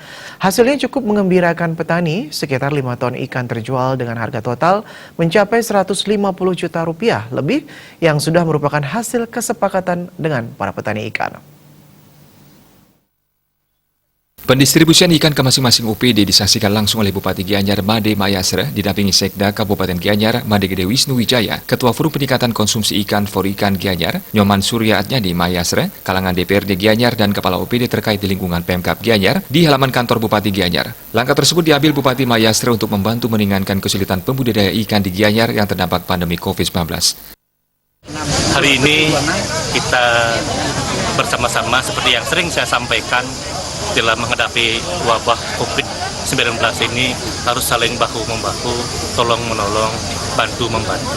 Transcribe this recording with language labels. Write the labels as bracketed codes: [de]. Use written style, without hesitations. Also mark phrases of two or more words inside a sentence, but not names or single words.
[id] Hasilnya cukup mengembirakan petani, sekitar 5 ton ikan terjual dengan harga total mencapai 150 juta rupiah lebih yang sudah merupakan hasil kesepakatan dengan para petani ikan. Pendistribusian ikan ke masing-masing UPD disaksikan langsung oleh Bupati Gianyar Made Mahayastra didampingi Sekda Kabupaten Gianyar Made Gede Wisnu Wijaya, Ketua Forum Peningkatan Konsumsi Ikan For Ikan Gianyar, Nyoman Surya Atnyadi Mahayastra, kalangan DPRD Gianyar dan Kepala UPD terkait di lingkungan Pemkab Gianyar di halaman kantor Bupati Gianyar. Langkah tersebut diambil Bupati Mahayastra untuk membantu meringankan kesulitan pembudidaya ikan di Gianyar yang terdampak pandemi COVID-19. Hari ini kita bersama-sama seperti yang sering saya sampaikan dalam menghadapi wabah COVID-19 ini harus saling bahu-membahu, tolong-menolong, bantu-membantu.